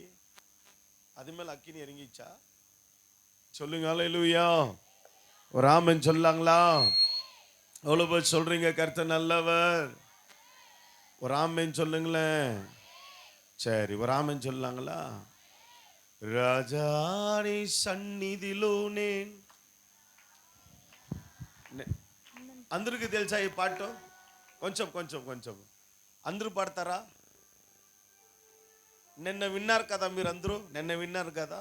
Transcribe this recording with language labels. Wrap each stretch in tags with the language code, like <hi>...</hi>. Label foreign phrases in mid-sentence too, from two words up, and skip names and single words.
<ta>அது மேல அக்கினி இறங்கிச்சா? சொல்லுங்க ஹல்லேலூயா. ஒரு ஆமென் சொல்லாங்களா? எவ்வளவு பேர் சொல்றீங்க கர்த்தர் நல்லவர்? ஒரு ஆமென் சொல்லுங்களேன். சரி, ஒரு ஆமென் சொல்லாங்களா?</ta> <te>రాజాని సన్నిధిలోనే. అందరికి తెలుసా ఈ పాట? కొంచెం కొంచెం కొంచెం అందరూ పాడతారా? నిన్న విన్నారు కదా మీరందరూ, నిన్న విన్నారు కదా.</te>